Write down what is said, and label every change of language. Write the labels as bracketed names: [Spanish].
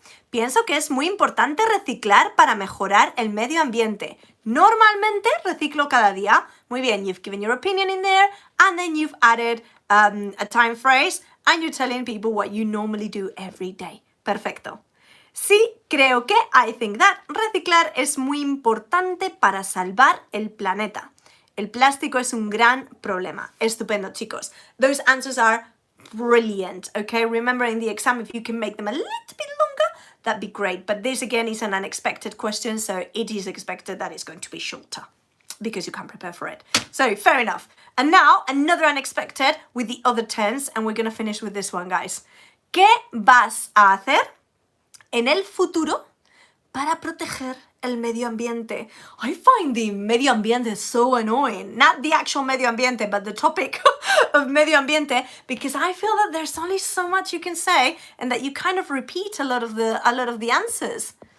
[Spanish] Pienso que es muy importante reciclar para mejorar el medio ambiente. Normalmente reciclo cada día. Muy bien, [English] you've given your opinion in there and then you've added a time phrase and you're telling people what you normally do every day. [Spanish] Perfecto. Sí, creo que, [English] I think that, [Spanish] reciclar es muy importante para salvar el planeta. El plástico es un gran problema. Estupendo, chicos. [English] Those answers are brilliant, okay? Remember in the exam, if you can make them a little bit longer, that'd be great. But this, again, is an unexpected question, so it is expected that it's going to be shorter because you can't prepare for it. So, fair enough. And now, another unexpected with the other tense, and we're going to finish with this one, guys. [Spanish] ¿Qué vas a hacer en el futuro para proteger el medio ambiente? [English] I find the medio ambiente so annoying. Not the actual medio ambiente, but the topic of medio ambiente, because I feel that there's only so much you can say and that you kind of repeat a lot of the answers.